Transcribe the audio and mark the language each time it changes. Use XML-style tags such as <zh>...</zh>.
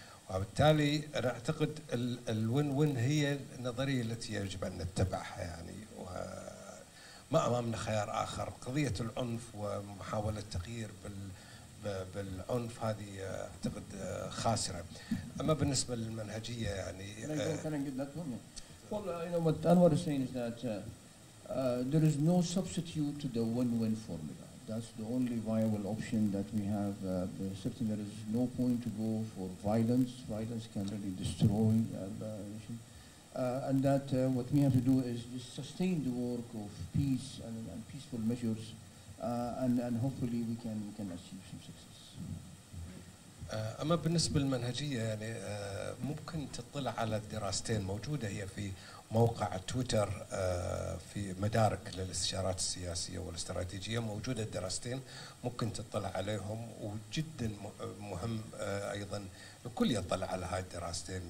<ar>وبالتالي انا اعتقد الوين وين هي النظريه التي يجب ان نتبعها يعني، وما امامنا خيار اخر. قضيه العنف ومحاوله التغيير بالعنف هذه اعتقد خاسره. اما بالنسبه للمنهجيه يعني</ar> <en>Can I get that one? Yeah. Well, you know what Anwar is saying is that there is no substitute to the win-win formula. That's the only viable option that we have. Certainly, there is no point to go for violence. Violence can really destroy the nation. And that what we have to do is just sustain the work of peace and peaceful measures, and hopefully we can achieve some success.</en> <ar>أما بالنسبة للمنهجية يعني ممكن تطلع على الدراستين موجودة هي في موقع تويتر في مدارك للاستشارات السياسية والاستراتيجية، موجودة الدراستين ممكن تطلع عليهم، وجدا مهم أيضا الكل يطلع على هاي الدراستين.</ar>